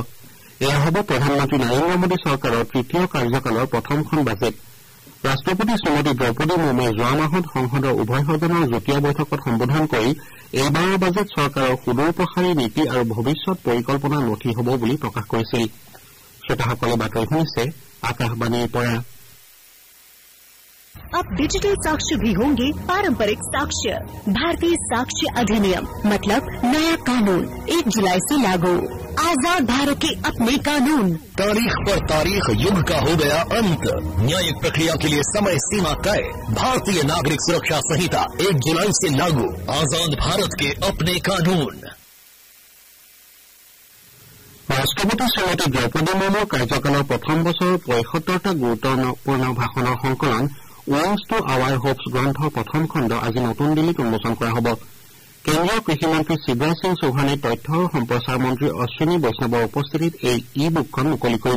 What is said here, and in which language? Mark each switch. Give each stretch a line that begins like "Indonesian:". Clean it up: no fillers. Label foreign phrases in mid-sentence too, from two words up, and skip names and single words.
Assamese: এয়া হ'ব প্ৰধানমন্ত্ৰী নৰেন্দ্ৰ মোদী চৰকাৰৰ তৃতীয় কাৰ্যকালৰ প্ৰথমখন বাজেট। ৰাষ্ট্ৰপতি শ্ৰীমতী দ্ৰৌপদী মুৰ্মুৱে যোৱা মাহত সংসদৰ উভয় সদনৰ যুটীয়া বৈঠকত সম্বোধন কৰি এইবাৰৰ বাজেট চৰকাৰৰ সুদূৰপ্ৰসাৰী নীতি আৰু ভৱিষ্যৎ পৰিকল্পনাৰ নথি হ'ব বুলি প্ৰকাশ কৰিছিল। শ্ৰোতাসকলে বাতৰি শুনিছে
Hindi: आकाशवाणी पर। अब डिजिटल साक्ष्य भी होंगे पारंपरिक साक्ष्य। भारतीय साक्ष्य अधिनियम मतलब नया कानून 1 जुलाई से लागू। आजाद भारत के अपने कानून। तारीख पर तारीख, युग का हो गया अंत। न्यायिक प्रक्रिया के लिए समय सीमा तय। भारतीय नागरिक सुरक्षा संहिता 1 जुलाई से लागू। आजाद भारत के अपने कानून।
Assamese: ৰাষ্ট্ৰপতি শ্ৰীমতী द्रौপদী মুৰ্মুৰ কাৰ্যকালৰ প্ৰথম বছৰৰ ৭৫টা গুৰুত্বপূৰ্ণ ভাষণৰ সংকলন উইংছ টু আৱাৰ হোপছ গ্ৰন্থৰ প্ৰথম খণ্ড আজি নতুন দিল্লীত উন্মোচন কৰা হ'ব। কেন্দ্ৰীয় কৃষিমন্ত্ৰী শিৱৰাজ সিং চৌহানে তথ্য আৰু সম্প্ৰচাৰ মন্ত্ৰী অশ্বিনী বৈষ্ণৱৰ উপস্থিতিত এই ই বুকখন মুকলি কৰিব।